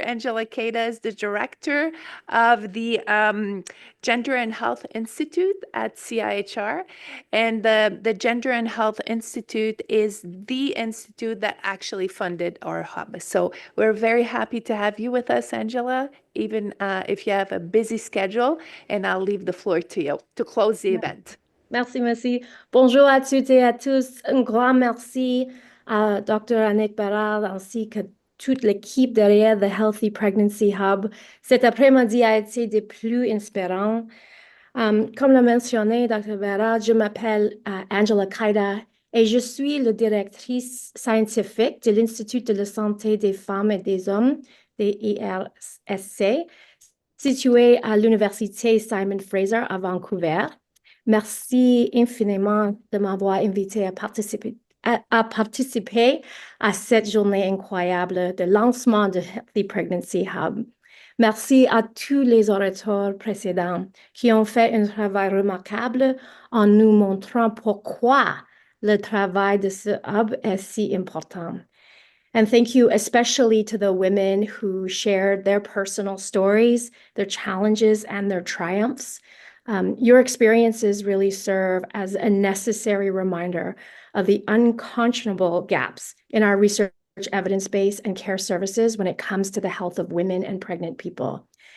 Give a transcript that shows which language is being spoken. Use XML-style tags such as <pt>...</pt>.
<en>Angela Queta is the director of the Gender and Health Institute at CIHR. And the Gender and Health Institute is the institute that actually funded our hub. So we're very happy to have you with us, Angela, even if you have a busy schedule. And I'll leave the floor to you to close the event.</en> <fr>Merci, merci. Bonjour à toutes et à tous. Un grand merci à Dr. Annick Bérard ainsi que toute l'équipe derrière The Healthy Pregnancy Hub. Cet après-midi a été des plus inspirants. Comme l'a mentionné Dr. Bérard, je m'appelle Angela Queta et je suis la directrice scientifique de l'Institut de la santé des femmes et des hommes, des IRSC, situé à l'Université Simon Fraser à Vancouver. Merci infiniment de m'avoir invité à participer à cette journée incroyable de lancement de Healthy Pregnancy Hub. Merci à tous les orateurs précédents qui ont fait un travail remarquable en nous montrant pourquoi le travail de ce hub est si important.</fr> <en>And thank you especially to the women who shared their personal stories, their challenges, and their triumphs. Your experiences really serve as a necessary reminder of the unconscionable gaps in our research evidence base and care services when it comes to the health of women and pregnant people.</en>